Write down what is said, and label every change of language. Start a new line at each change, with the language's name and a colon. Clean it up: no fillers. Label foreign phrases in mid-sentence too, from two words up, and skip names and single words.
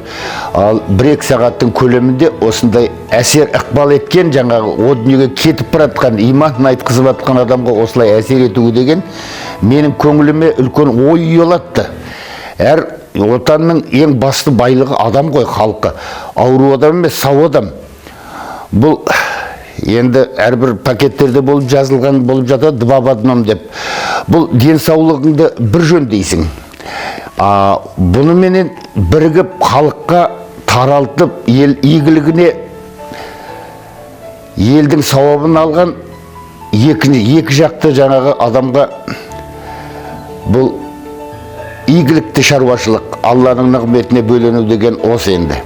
Kazakh: Ал 1-2 сағаттың көлемінде осындай әсер ықпал еткен, жаңағы о дүниеге кетіп баратқан, иманын айтқызып атқан адамға осылай әсер етуі деген менің көңіліме үлкен ой ұялатты. Әр отанның ең басты байлығы адам ғой, халқы. Ауру адам емес, сау адам. Бұл енді әрбір пакеттерде болып жазылған болып жатады,
Russian: два в одном деп.
Kazakh: Бұл денсаулығыңды бір жөндейсің. Бұныменен бірігіп халыққа таралтып, ел игілігіне, елдің сауабын алған екі жақты жаңағы адамға бұл игілікті шаруашылық, Алланың нығметіне бөлену деген осы енді.